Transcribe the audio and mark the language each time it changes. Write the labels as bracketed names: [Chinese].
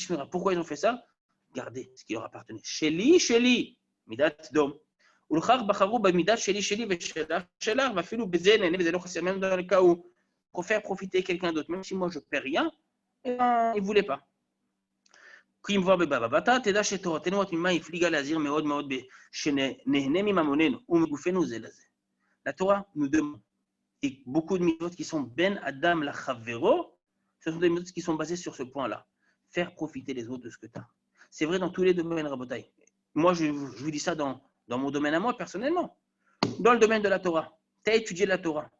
[French] Pourquoi ils ont fait ça? Garder ce qui leur appartenait. [Hebrew] Sheli, midat dom. Ulchach bacharou b'midat sheli ושלך, ואפילו בזה נהנה וזה לא חסר, [French] même dans le cas où pour faire profiter quelqu'un d'autre, même si moi je ne perds rien, ils ne voulaient pas. [Hebrew] כי אם כבר בבבא תדע שתורתנו התמימה הפליגה להזהיר מאוד מאוד שנהנה מממוננו ומגופנו זה לזה. [French] La Torah nous demande, et beaucoup de mitzvot qui sont [Hebrew] ben adam la chavero, [French] ce sont des mitzvot qui sont basés sur ce point-là. Faire profiter les autres de ce que tu as. C'est vrai dans tous les domaines, Rabotai. Moi, je vous dis ça dans mon domaine à moi, personnellement. Dans le domaine de la Torah, tu as étudié la Torah.